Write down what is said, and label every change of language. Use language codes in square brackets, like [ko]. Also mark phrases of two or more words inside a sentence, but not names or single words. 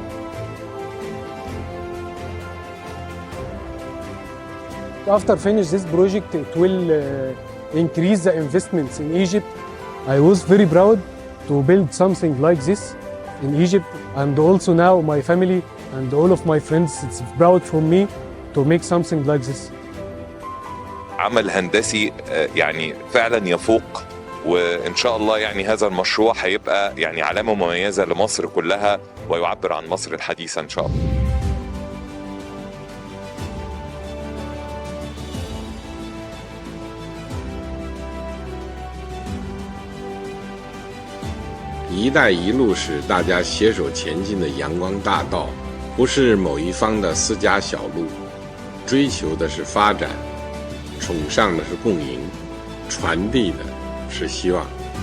[en] After finish this project, it will increase the investments in Egypt. I was very proud to build something like this in Egypt, and also now my family and all of my friends, it's proud for me to make something like this. [ar] عمل هندسي يعني فعلا يفوق، وإن شاء الله يعني هذا المشروع هيبقى يعني علامة مميزة لمصر كلها ويعبر عن مصر الحديثة إن شاء الله. [zh] 一带一路是大家携手前进的阳光大道，不是某一方的私家小路，追求的是发展，崇尚的是共赢，传递的是希望。